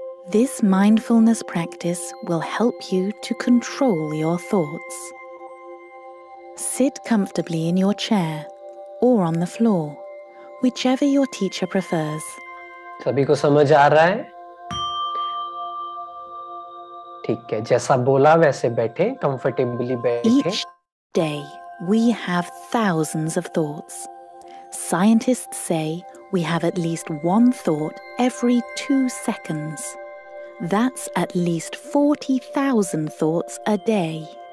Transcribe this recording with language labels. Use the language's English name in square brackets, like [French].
[English] This mindfulness practice will help you to control your thoughts. Sit comfortably in your chair or on the floor, whichever your teacher prefers. [Hindi] सभी को समझ आ रहा है? ठीक है, जैसा बोला वैसे बैठे, कंफर्टेबली बैठे। [English] Each day we have thousands of thoughts. Scientists say we have at least one thought every 2 seconds. That's at least 40,000 thoughts a day.